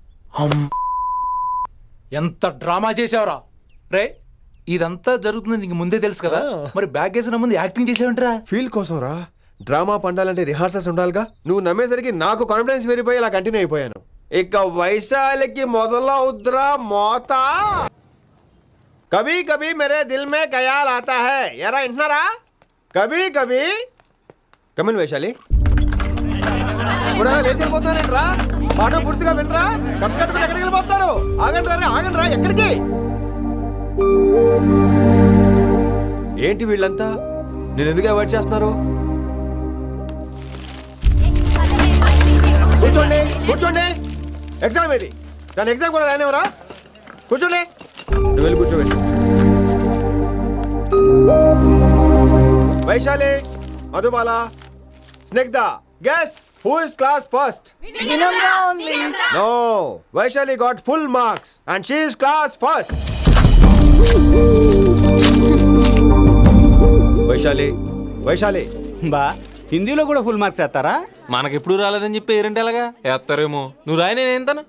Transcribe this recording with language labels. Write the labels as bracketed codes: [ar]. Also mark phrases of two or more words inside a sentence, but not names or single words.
[te] ఎంత డ్రామా చేసావురా రే. ఇదంతా జరుగుతుంది నీకు ముందే తెలుసు కదా, మరి బ్యాగ్ వేసిన ముందు యాక్టింగ్ చేసావంటరా? ఫీల్ కోసం రా. డ్రామా పండాలంటే రిహార్సల్స్ ఉండాలిగా. నువ్వు నమ్మేసరికి నాకు కాన్ఫిడెన్స్ పెరిగిపోయి అలా కంటిన్యూ అయిపోయాను. ఇక వైశాలికి మొదలవుద్రా మోత. [hi] कभी कभी मेरे दिल में ख़याल आता है. [te] ఎరా వింటున్నారా? [hi] कभी कभी. [te] కమిన్ వైశాలి. లేచి వెళ్ళిపోతున్నారేంట్రా? పాఠం పూర్తిగా వినరా? కట్టుకట్టుకుని ఎక్కడికి వెళ్ళిపోతారు? ఆగండి రా, ఎక్కడికి? ఏంటి వీళ్ళంతా నేను ఎందుకు అవాయిడ్ చేస్తున్నారు? కూర్చోండి కూర్చోండి, ఎగ్జామ్ ఇది. దాని ఎగ్జామ్ కూడా రానివరా? కూర్చోండి. నువ్వు వెళ్ళి కూర్చోబెట్టి. వైశాలి, మధుబాల, స్నిగ్ధ, [en] guess who is class first? No, Vaishali got full marks and she is class first. [te] వైశాలి బా హిందీలో కూడా [en] full marks [te] వేస్తారా? మనకెప్పుడు రాలేదని చెప్పి ఏరంటే ఎలాగా వేస్తారేమో. నువ్వు రాయి, నేను ఏంతాను.